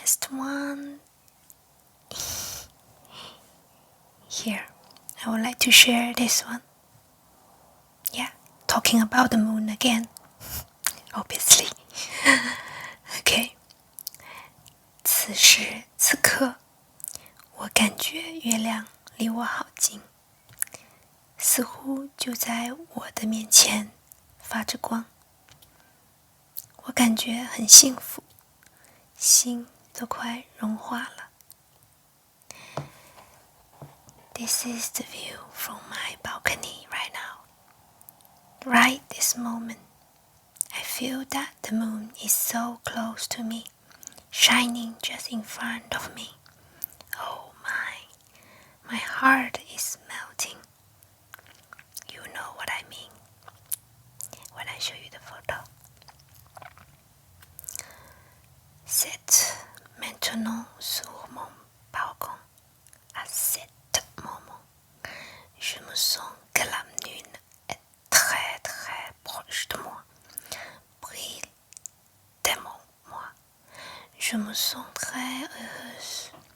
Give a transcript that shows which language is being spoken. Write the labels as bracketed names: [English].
[English] one here. I would like to share this one. Yeah, talking about the moon again, obviously. Okay. [Chinese] 此时此刻，我感觉月亮离我好近，似乎就在我的面前发着光。我感觉很幸福，心都快融化了。 [English] This is the view from my balcony right now. Right this moment, I feel that the moon is so close to me, shining just in front of me. Oh my heart is melting. You know what I mean when I show you the photo. [French] C'est maintenant sur mon balcon. À cet moment, je me sens que la lune est très très proche de moi. Brille tellement moi. Je me sens très heureuse.